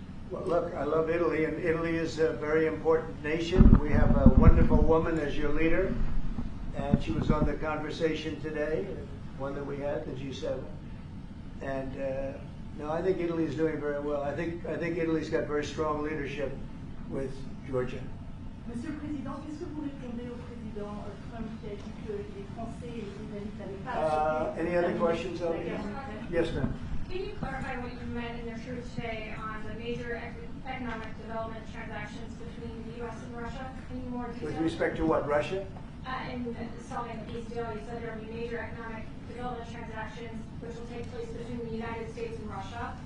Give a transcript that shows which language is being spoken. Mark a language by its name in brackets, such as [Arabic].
[English] Well, look, I love Italy, and Italy is a very important nation. We have a wonderful woman as your leader, and she was on the conversation today, one that we had, the G7. And no, I think Italy is doing very well. I think Italy's got very strong leadership with Georgia. [French] Monsieur le Président, qu'est-ce que vous répondez au président Trump qui a dit que les Français et les Britanniques n'allaient pas acheter [English] Any other questions? [French] la guerre militaire? [English] Yes, ma'am. Can you clarify what you meant in your truth today on the major economic development transactions between the U.S. and Russia? Any more detail? With respect to what, Russia? In solving the peace deal, you said there will be major economic development transactions which will take place between the United States and Russia.